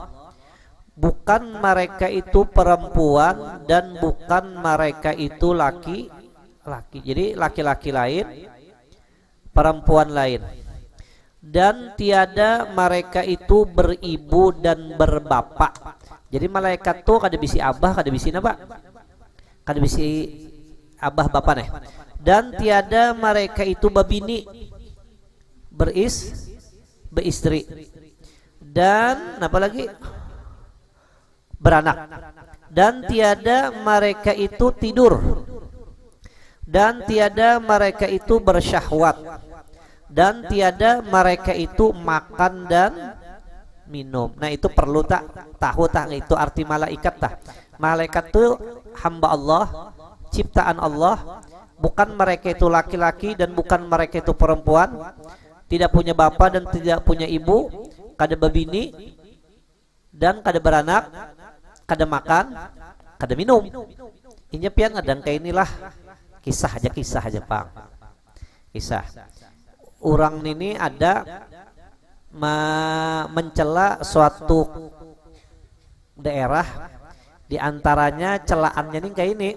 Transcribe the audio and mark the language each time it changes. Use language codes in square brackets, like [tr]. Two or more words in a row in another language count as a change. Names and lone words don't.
[id] Bukan mereka itu perempuan dan bukan mereka itu laki-laki. Jadi laki-laki lain, perempuan lain. Dan tiada mereka itu beribu dan berbapak. [bjn] Jadi malaikat tuh kada bisi abah, kada bisi napa? Kada bisi abah bapak nih. [id] Dan tiada mereka itu babini, beristri. Dan apa lagi? Beranak. Dan tiada mereka itu tidur. Dan tiada mereka itu bersyahwat. Dan tiada mereka itu makan dan minum. Nah, itu perlu tahu itu arti malaikat Malaikat itu hamba Allah, ciptaan Allah. Bukan mereka itu laki-laki dan bukan mereka itu perempuan. Tidak punya bapa dan tidak punya ibu. [bjn] Kada babini dan kada beranak, kada makan, kada minum. Inya pian dan kayak inilah kisah aja Pang. [id] Kisah. Orang ini ada mencela suatu daerah, di antaranya celaannya nih kayak ini.